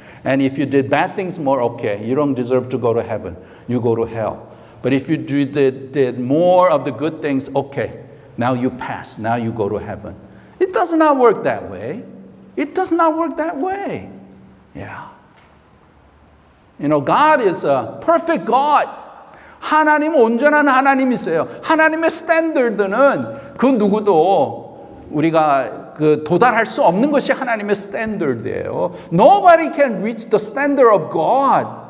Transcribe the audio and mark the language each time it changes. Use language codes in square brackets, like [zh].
[en] And if you did bad things more, okay, you don't deserve to go to heaven. You go to hell. But if you did more of the good things, okay, now you pass. Now you go to heaven. It does not work that way. It does not work that way. Yeah. God is a perfect God. [ko] 하나님은 온전한 하나님이세요. 하나님의 스탠더드는 그 누구도 우리가 도달할 수 없는 것이 하나님의 스탠더드예요. [en] Nobody can reach the standard of God.